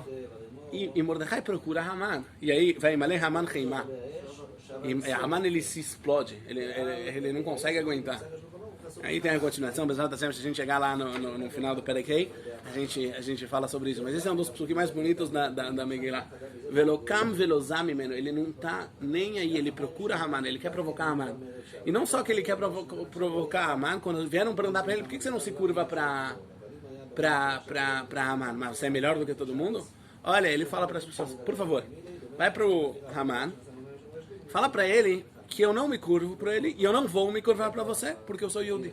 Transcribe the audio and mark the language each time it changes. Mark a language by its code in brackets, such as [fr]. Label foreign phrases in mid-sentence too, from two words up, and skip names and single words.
[pt] E Mordecai procura Haman. E aí vai [he] וימלא המן חמה. [pt] E Haman ele se explode. Ele não consegue aguentar. Aí tem a continuação, se a gente chegar lá no final do Perek, a gente fala sobre isso. Mas esse é um dos psukim mais bonitos da Megillah. [he] ולא קם ולא זע ממנו. [pt] Ele não está nem aí, ele procura Haman, ele quer provocar Haman. E não só que ele quer provocar Haman, quando vieram perguntar para ele, por que você não se curva para Haman? Mas você é melhor do que todo mundo? Olha, ele fala para as pessoas, por favor, vai para o Haman, fala para ele que eu não me curvo para ele e eu não vou me curvar para você, porque eu sou Yehudi.